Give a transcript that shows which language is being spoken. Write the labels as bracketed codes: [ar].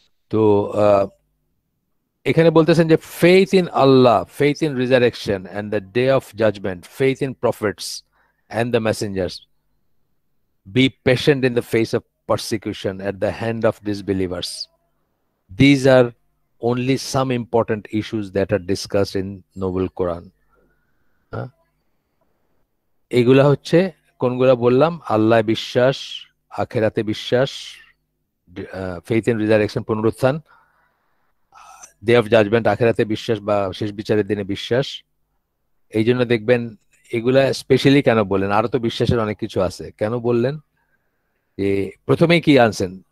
[bn] তো এখানে বলতেছেন যে [en] Faith in Allah, faith in resurrection and the day of judgment, faith in prophets and the messengers, be patient in the face of persecution at the hand of disbelievers. These are only some important issues that are discussed in Noble Quran. [bn] এগুলা হচ্ছে কোনগুলা বললাম, আল্লাহ বিশ্বাস, আখেরাতে বিশ্বাস, faith in resurrection, পুনরুত্থান, day of judgement, আখেরাতে বিশ্বাস বা শেষ বিচারের দিনে বিশ্বাস। এই জন্য দেখবেন এগুলা স্পেশালি কেন বললেন, আরো তো বিশ্বাসের অনেক কিছু আছে, কেন বললেন যে প্রথমেই কি আনছেন?